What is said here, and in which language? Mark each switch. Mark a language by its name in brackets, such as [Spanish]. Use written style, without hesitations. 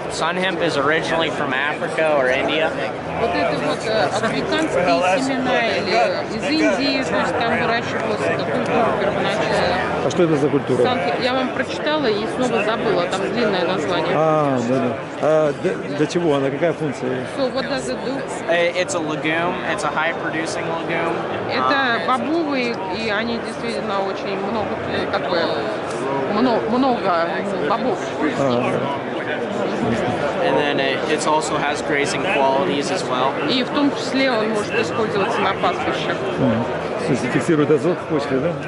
[English] Sun hemp is originally from Africa or India. [Russian] Вот это африканские семена или из Индии, то есть там выращивалась эта культура первоначально. А что это за культура? Я вам прочитала и снова забыла, там длинное название. А, да. А для чего она? Какая функция? [English] So what does it do? It's a legume. It's a high-producing legume. [Russian] Это бобовые, и они действительно очень много, как бы, много бобов. [English] And then it also has grazing qualities as well. [Russian] И в том числе он может использоваться на пастбищах. В смысле, фиксирует азот в почве, да?